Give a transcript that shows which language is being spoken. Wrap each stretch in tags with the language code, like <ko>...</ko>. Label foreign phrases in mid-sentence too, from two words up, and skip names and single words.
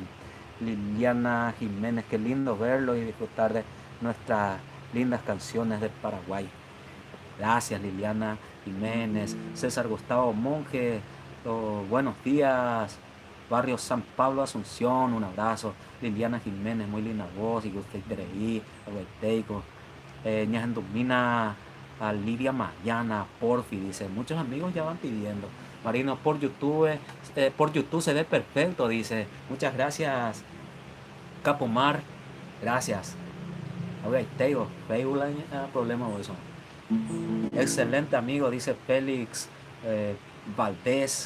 <es>Liliana Jiménez, qué lindo verlo y disfrutar de nuestras lindas canciones de Paraguay. Gracias, Liliana Jiménez. César Gustavo Monge, buenos días. Barrio San Pablo Asunción, un abrazo. Liliana Jiménez, muy linda voz, y usted tereí, Aguaiteico. Ñajandumina, a Lidia Mariana, Porfi, dice, muchos amigos ya van pidiendo. Marino, por YouTube se ve perfecto, dice. Muchas gracias, Capomar, gracias. Aguaiteico, Facebook, problema o eso. Excelente amigo, dice Félix Valdés.</es>